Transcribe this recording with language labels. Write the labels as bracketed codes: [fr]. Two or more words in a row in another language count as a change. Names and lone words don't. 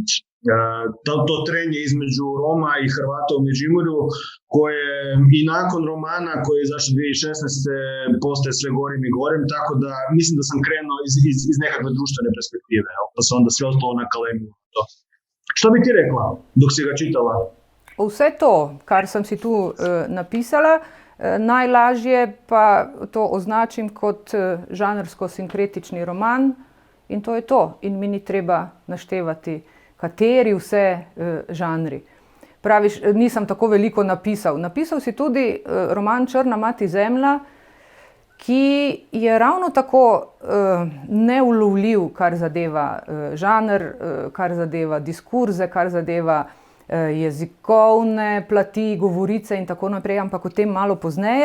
[hr] To trenje između Roma i Hrvata u Međimurju, koje i nakon romana koji je izašao 2016. postaje sve gorim i gorim, tako da mislim da sam krenuo iz nekakve društvene perspektive, pa se onda sve ostalo na kalemiju. Što bi ti rekla dok si ga čitala? [sl] Vse to, kar sem si tu napisala, najlažje pa to označim kot žanrsko-sinkretični roman in to je to. In mi ni treba naštevati kateri vse žanri. Praviš, nisem tako veliko napisal. Napisal si tudi roman Črna mati zemlja, ki je ravno tako neulovljiv, kar zadeva žanr, kar zadeva diskurze, kar zadeva jezikovne plati, govorice in tako naprej, ampak o tem malo pozneje.